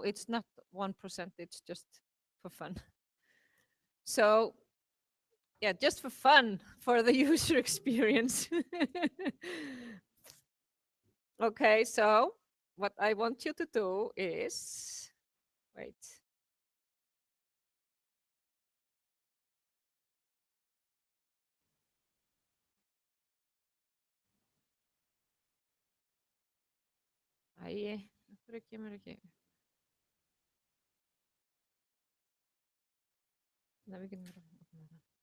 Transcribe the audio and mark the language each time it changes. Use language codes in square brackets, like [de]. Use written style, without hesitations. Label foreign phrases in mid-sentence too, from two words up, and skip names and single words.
[en] It's not 1%, it's just for fun. So yeah, just for fun, for the user experience. Okay, so what I want you to do is, wait. [is] Æi, af hverju kemur ekki? Nei, við getum bara opnað það.